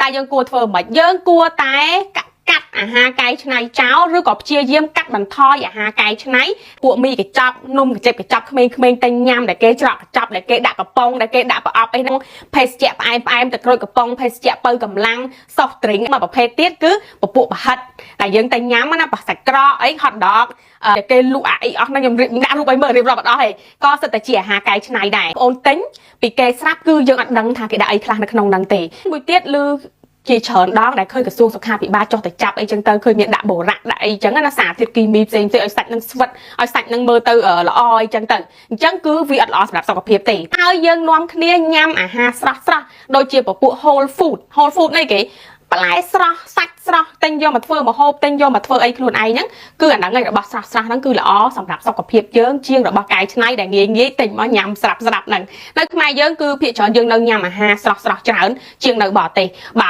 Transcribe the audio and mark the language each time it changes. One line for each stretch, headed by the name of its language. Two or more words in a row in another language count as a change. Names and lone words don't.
Khmer: តែយើងគួរធ្វើមិនយើងគួរតែកាត់អាហារកែច្នៃចោលឬក៏ព្យាយាមកាត់បន្ថយអាហារកែច្នៃពួកមីកញ្ចប់នំកញ្ចប់ក្មេងៗតែញ៉ាំដែលគេច្រកកញ្ចប់ដែលគេដាក់កំប៉ុងដែលគេដាក់ប្រអប់អីហ្នឹងភេសជ្ជៈផ្អែមទឹកក្រូចកំប៉ុ ងភេសជ្ជៈបើកម្លាំង
English: soft drink
Khmer: មួយប្រភេទទៀតគឺពពួកប្រហិតតែយើងតែញ៉ាំណាប៉ះសាច់ក្រកអី
English: hot dog
Khmer: គេលក់អីអស់ហ្នឹងខ្ញុំដាក់រូបឲ្យមើលរៀបរាប់អត់អស់ទេក៏សិតតែជា អាហារកែច្នៃដែរបងអូនទិញពីគេស្រាប់គឺយើងអត់ដឹងថាគេដាក់អីខ្លះនៅក្នុងហ្នឹងទេមួយទៀតឬជាច្រើនដងដែលឃើញក្រសួងសុខាភិបាលចុះទៅ ចាប់អីចឹងទៅឃើញមានដាក់បូរ៉ាក់ដាក់អីចឹងណាសារធាតុគីមីផ្សេងៗឲ្យសាច់នឹងស្វិតឲ្យសាច់នឹងមើលទៅល្អអីចឹងទៅអញ្ចឹងគឺវាអត់ល្អសម្រាប់សុខភាពទេហើយយើងនាំគ្នាញ៉ាំអាហារស្រស់ដូចជាពពួក
English: whole food
Khmer: នេះគេបន្លែស្រស់សាច់ស្រស់ទិញយកមកធ្វើម្ហូបទិញយកមកធ្វើអីខ្លួនឯងហ្នឹងគឺអាហ្នឹងឯងរបស់ស្រស់ហ្នឹងគឺល្អសម្រាប់សុខភាពយើងជាងរបស់កែច្នៃដែលងាយទិញមកញ៉ាំស្រាប់ហ្នឹងនៅខ្មែរយើងគឺភាគច្រើនយើងនៅញ៉ាំអាហារស្រស់ច្រើនជាងនៅបរទេសបាទ